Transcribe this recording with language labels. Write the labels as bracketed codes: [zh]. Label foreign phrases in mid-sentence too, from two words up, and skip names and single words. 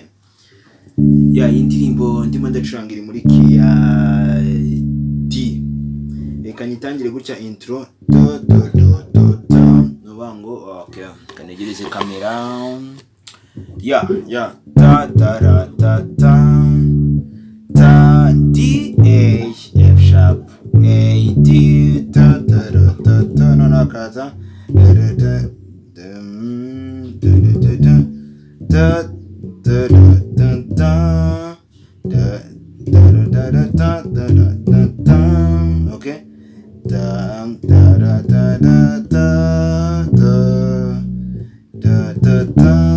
[rn] Iyi ndirimbo ndimo ndacuranga iri muri key ya D. Reka nyitangire gutya intro do do do do do nubango okay kanegereze kamera ta ta ra ta ta ta D A [en] F sharp [rn] A D ta ta ra ta ta no no kaza da da da da da okay da da da da da da da da da